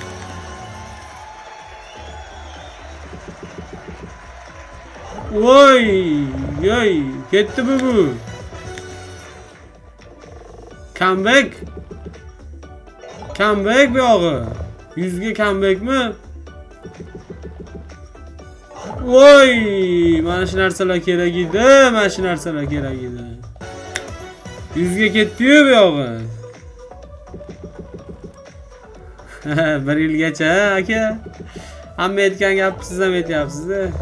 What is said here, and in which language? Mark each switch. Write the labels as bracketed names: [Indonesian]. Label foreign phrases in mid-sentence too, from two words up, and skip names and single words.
[Uzbek] Oy oy gitti mi bu? Comeback. Comeback bir ağı. 100'ge comeback mi? Voy, mana shu narsalar kerak edi, mana shu narsalar kerak edi. 100 ga ketdi-yu bu yog'i. 1 yilgacha aka. Hamma aytgan gapni siz ham aytyapsiz-da.